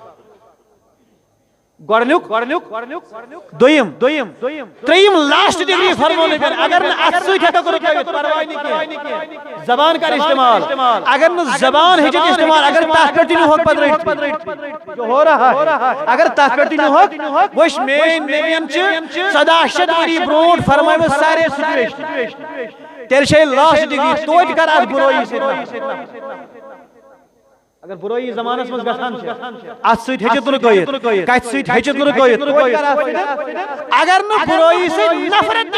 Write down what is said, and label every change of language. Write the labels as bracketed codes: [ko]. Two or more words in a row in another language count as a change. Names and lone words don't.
[ks] گورنیک دویم تریم [en] last degree [ks] فرمو نے پھر اگر نہ ات سۭتۍ ہیکو رکٲوِتھ پرواے نہیں کینٛہہ زبان کر استعمال اگر نہ زبان ہیٚچھِتھ استعمال اگر تتھ پٮ۪ٹھ تہِ نِہوکھ پتہٕ رٔٹِتھ [ur] جو ہو رہا ہے [ks] اگر تتھ پٮ۪ٹھ تہِ نِہوکھ وٕچھ مین نبیَن چھِ 1700 ؤری برونٛٹھ فرمٲومٕژ سارے سچویشن تیٚلہِ چھے [en] last degree [ks] توتہِ کر اتھ برٲیی سۭتۍ اگر برٲیی زمانس مز گژھان ات سۭتۍ ہیٚچھِتھ رکٲوِتھ کتھ سۭتۍ ہیٚچھِتھ رکٲوِتھ اگر نہٕ برٲیی سۭتۍ نفرت